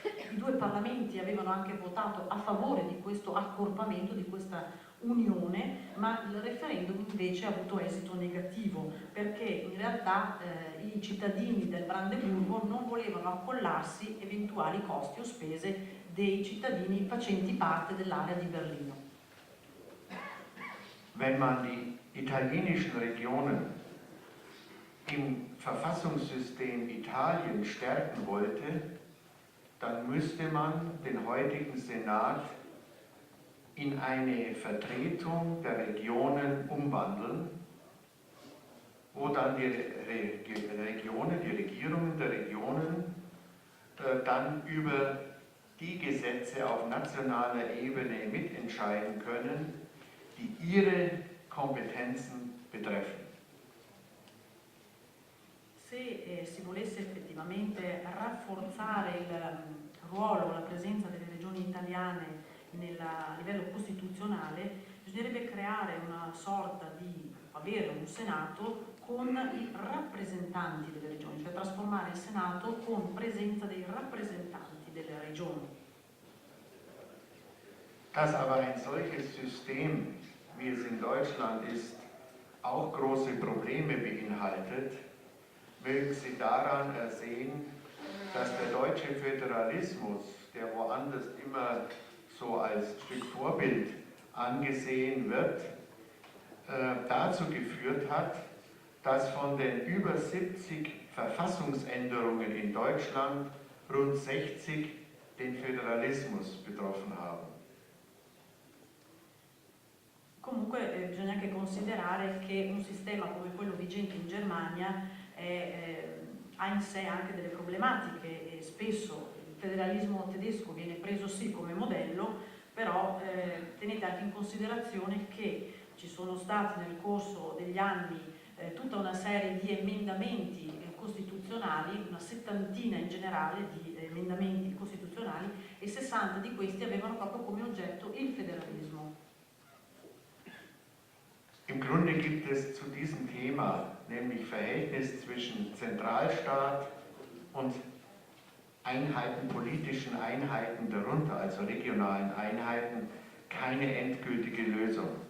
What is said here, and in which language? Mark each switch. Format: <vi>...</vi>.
<it>I due parlamenti avevano anche votato a favore di questo accorpamento, di questa unione, ma il referendum invece ha avuto esito negativo, perché in realtà i cittadini del Brandeburgo non volevano accollarsi eventuali costi o spese dei cittadini facenti parte dell'area di Berlino.</it> <de>Wenn man die italienischen Regionen im Verfassungssystem Italien stärken wollte, dann müsste man den heutigen Senat in eine Vertretung der Regionen umwandeln, wo dann die Regierungen der Regionen dann über die Gesetze auf nationaler Ebene mitentscheiden können, die ihre Kompetenzen betreffen.</de> <it>Se si volesse effettivamente rafforzare il ruolo, la presenza delle regioni italiane a livello costituzionale, bisognerebbe creare una sorta di, avere un Senato con i rappresentanti delle regioni, cioè trasformare il Senato con presenza dei rappresentanti delle regioni.</it> <de>Dass aber ein solches System, wie es in Deutschland ist, auch große Probleme beinhaltet, mögen Sie daran ersehen, dass der deutsche Föderalismus, der woanders immer so als Stück Vorbild angesehen wird, dazu geführt hat, dass von den über 70 Verfassungsänderungen in Deutschland rund 60 den Föderalismus betroffen haben.</de> <it>Comunque bisogna anche considerare che un sistema come quello vigente in Germania ha in sé anche delle problematiche e spesso il federalismo tedesco viene preso sì come modello, però tenete anche in considerazione che ci sono stati nel corso degli anni tutta una serie di emendamenti costituzionali, una settantina in generale di emendamenti costituzionali, e 60 di questi avevano proprio come oggetto il federalismo.</it> <de>Im Grunde gibt es zu diesem Thema, nämlich Verhältnis zwischen Zentralstaat und Einheiten, politischen Einheiten darunter, also regionalen Einheiten, keine endgültige Lösung.</de>